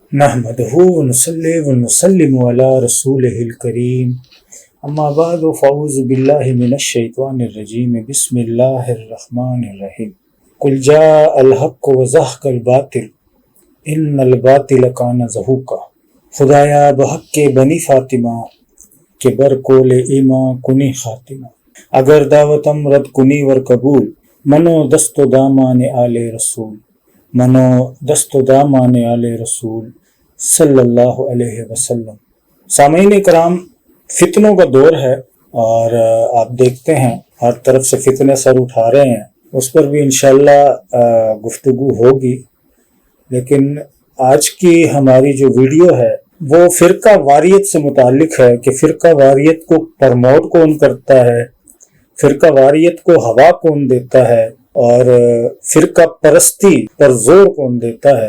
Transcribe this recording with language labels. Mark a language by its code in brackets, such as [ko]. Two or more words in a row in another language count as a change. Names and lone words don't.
[ar] نحمدہ ونصلی ونسلم علی رسولہ الکریم اما بعد فاعوذ باللہ من الشیطان الرجیم بسم اللہ الرحمن الرحیم قل جاء الحق وزهق الباطل ان الباطل کان زہوقا۔ [fa] خدایا بحق کے بنی فاطمہ کہ بر کول ایما کنی خاتمہ، اگر دعوتم رد کنی ور قبول، منو دست و دامان آل رسول، منو دست و دامان آل رسول [ar] صلی اللہ علیہ وسلم۔ [ur] سامعین کرام، فتنوں کا دور ہے اور آپ دیکھتے ہیں ہر طرف سے فتنے سر اٹھا رہے ہیں، اس پر بھی انشاءاللہ گفتگو ہوگی، لیکن آج کی ہماری جو ویڈیو ہے وہ فرقہ واریت سے متعلق ہے کہ فرقہ واریت کو پرموٹ کون کرتا ہے، فرقہ واریت کو ہوا کون دیتا ہے اور فرقہ پرستی پر زور کون دیتا ہے۔